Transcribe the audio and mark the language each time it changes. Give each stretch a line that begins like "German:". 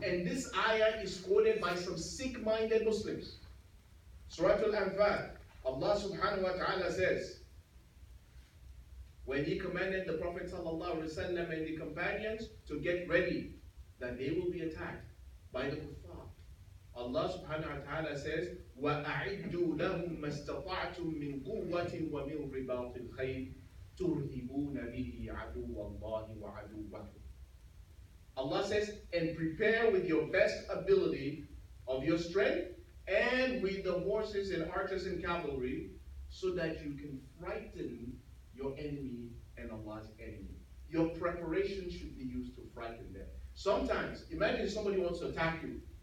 English: And this ayah is quoted by some sick-minded Muslims. Surah Al-Anfal, Allah subhanahu wa ta'ala says, when He commanded the Prophet sallallahu alaihi wasallam and the companions to get ready, that they will be attacked by the kuffar. Allah subhanahu wa ta'ala says,
Arabic: وَأَعِدُّوا لَهُمْ مَا اسْتَطَعْتُم مِّن قُوَّةٍ وَمِن رِبَاطِ الْخَيْلِ تُرْهِبُونَ بِهِ عَدُوَّ اللَّهِ وَعَدُوَّكُمْ.
English: Allah says, and prepare with your best ability of your strength and with the horses and archers and cavalry, so that you can frighten your enemy and Allah's enemy. Your preparation should be used to frighten them. Sometimes, imagine somebody wants to attack you.